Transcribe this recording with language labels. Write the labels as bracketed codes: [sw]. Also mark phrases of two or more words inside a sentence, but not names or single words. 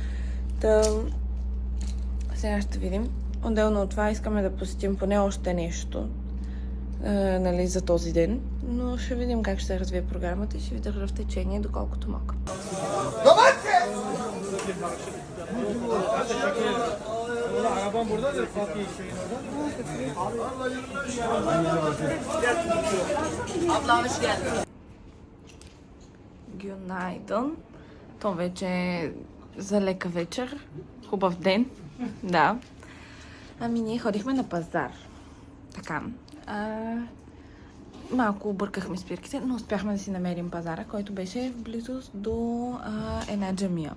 [bg] Сега ще видим. Отделно от това искаме да посетим поне още нещо за този ден. Но ще видим как ще се развие програмата и ще ви държа в течение, доколкото мога. [tr] Arabam burada da Fatih şeyin orada. Günaydın. [bg] То вече е за лека вечер. Хубав ден. Да. Ами ние ходихме на пазар. Така. Малко объркахме спирките, но успяхме да си намерим пазара, който беше в близост до една джамия.